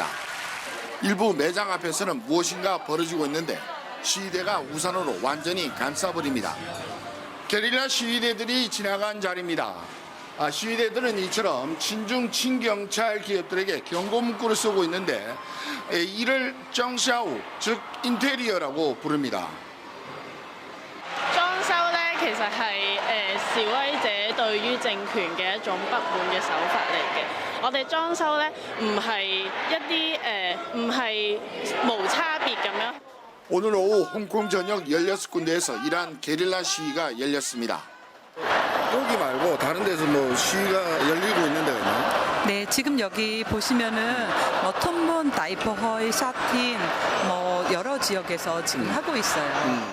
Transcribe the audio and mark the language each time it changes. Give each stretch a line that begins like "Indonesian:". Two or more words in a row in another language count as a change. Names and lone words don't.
Korean: 일부 매장 앞에서는 무엇인가 벌어지고 있는데 시위대가 우산으로 완전히 감싸버립니다. 게릴라 시위대들이 지나간 자리입니다. 시위대들은 이처럼 친중 친경찰 기업들에게 경고 문구를 쓰고 있는데 이를 정샤우, 즉 인테리어라고 부릅니다.
Cantonese: 裝修咧，其實係示威者對於政權嘅一種不滿嘅手法嚟嘅。我哋裝修咧唔係一啲唔係無差別咁樣。
Korean: 오늘 오후 홍콩 전역 16군데에서 이러한 게릴라 시위가 열렸습니다. 여기 말고 다른 데서 뭐 시위가 열리고 있는 데가 있나요? 네, 지금 여기 보시면은 톤문, 나이퍼허이, 샤틴 여러 지역에서 지금 하고 있어요.